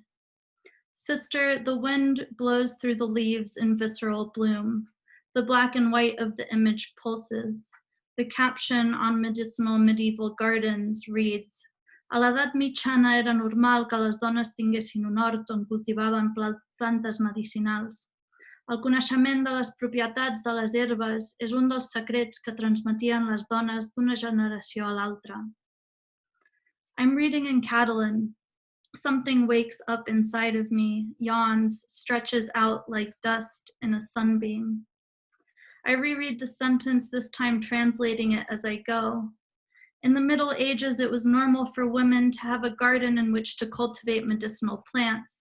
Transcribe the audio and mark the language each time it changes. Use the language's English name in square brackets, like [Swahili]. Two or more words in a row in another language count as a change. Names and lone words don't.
[English] Sister, the wind blows through the leaves in visceral bloom. The black and white of the image pulses. The caption on medicinal medieval gardens reads, [Catalan] "A l'edat mitjana era normal que les dones tinguessin un hort on cultivaven plantes medicinals. El coneixement de les propietats de les herbes és un dels secrets que transmetien les dones d'una generació a l'altra." [English] I'm reading in Catalan. Something wakes up inside of me, yawns, stretches out like dust in a sunbeam. I reread the sentence, this time translating it as I go. In the Middle Ages, it was normal for women to have a garden in which to cultivate medicinal plants.